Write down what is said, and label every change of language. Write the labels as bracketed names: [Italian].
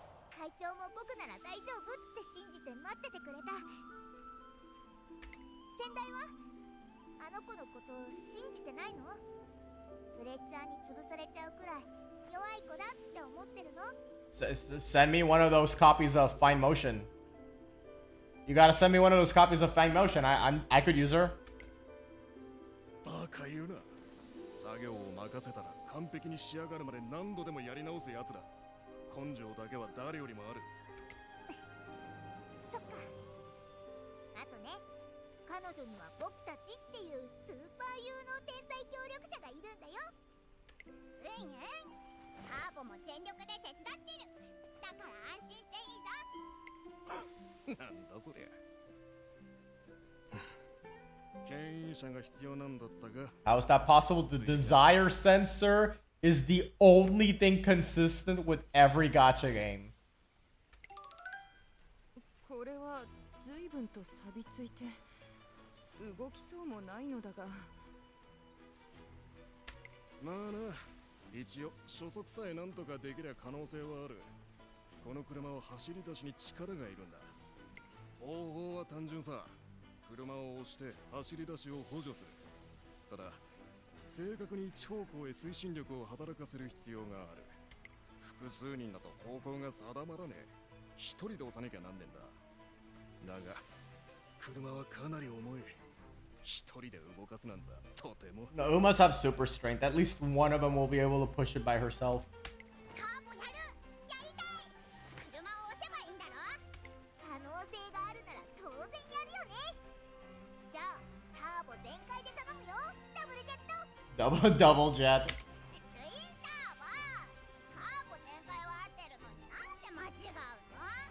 [Japanese] 会長も僕なら大丈夫って信じて待っててくれた。先代はあの子のこと信じてないの？プレッシャーに潰されちゃうくらい弱い子だって思ってるの？ [English] Send me one of those copies of Fine Motion. You gotta send me one of those copies of Fine Motion. I could use her. [Japanese] バカ言うな。作業を任せたら完璧に仕上がるまで何度でもやり直すやつだ。根性だけは誰よりもある。そっか。あとね、彼女には僕たちっていうスーパー有能天才協力者がいるんだよ。うんうん。カーボも全力で手伝ってる。だから安心していいぞ。なんだそりゃ。牽引車が必要なんだったが。 [English] How is that possible? The desire sensor is the only thing consistent with every gacha game. [Japanese] これはと錆びついて動きそうもないのだが。まあな、一応初速さえなんとかできりゃ可能性はある。この車は走り出しに力がいるんだ。方法は単純さ。車を押して走り出しを補助する。ただ正確に一方向へ推進力を働かせる必要がある。複数人だと方向が定まらねえ。一人で押さなきゃなんねえんだ。だが車はかなり重い。一人で動かすなんざとても。 [English] No, Umas have super strength. At least one of them will be able to push it by herself. [Japanese] ターボやる、やりたい。車を押せばいいんだろ。可能性があるなら当然やるよね。じゃあターボ全開で頼むよ。ダブルジェット [English] Double jet. [Japanese] ツインターボ。ターボ全開は合ってるのになんで間違うの。